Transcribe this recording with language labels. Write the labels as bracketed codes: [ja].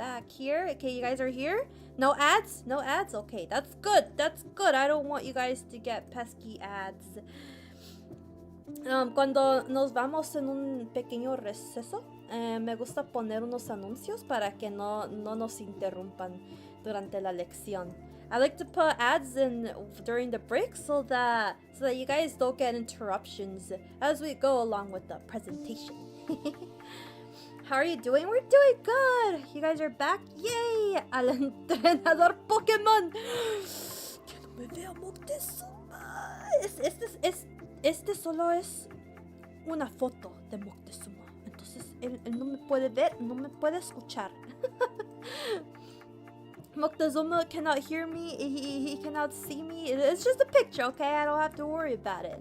[en] Here, okay, you guys are here? No ads? Okay, that's good. I don't want you guys to get pesky ads. [es] Cuando nos vamos en un pequeño receso, me gusta poner unos anuncios para que no nos interrumpan durante la lección. [en] I like to put ads in during the break so that you guys don't get interruptions as we go along with the presentation. How are you doing? We're doing good. You guys are back. Yay! [es] Al entrenador Pokémon. Que no me vea Moctezuma. Este solo es una foto de Moctezuma. Entonces él no me puede ver, no me puede escuchar. [en] Moctezuma cannot hear me, he cannot see me. It's just a picture, okay? I don't have to worry about it.